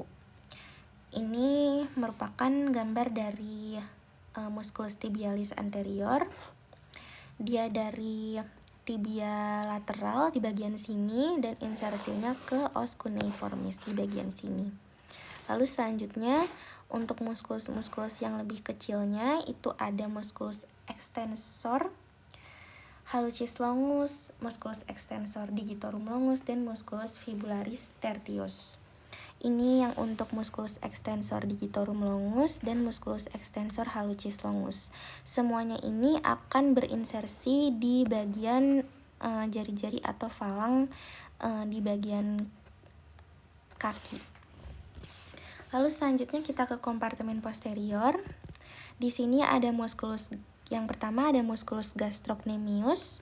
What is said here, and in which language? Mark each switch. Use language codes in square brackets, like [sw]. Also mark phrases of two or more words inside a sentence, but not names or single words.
[id] Ini merupakan gambar dari [la] musculus tibialis anterior. [id] Dia dari tibia lateral di bagian sini dan insersinya ke [la] os cuneiformis [id] di bagian sini. Lalu selanjutnya untuk musculus yang lebih kecilnya itu ada [la] musculus extensor hallucis longus, musculus extensor digitorum longus, [id] dan [la] musculus fibularis tertius. [id] Ini yang untuk [la] musculus extensor digitorum longus [id] dan [la] musculus extensor hallucis longus. [id] Semuanya ini akan berinsersi di bagian jari-jari atau falang di bagian kaki. Lalu selanjutnya kita ke kompartemen posterior. Di sini ada musculus, yang pertama ada [la] musculus gastrocnemius.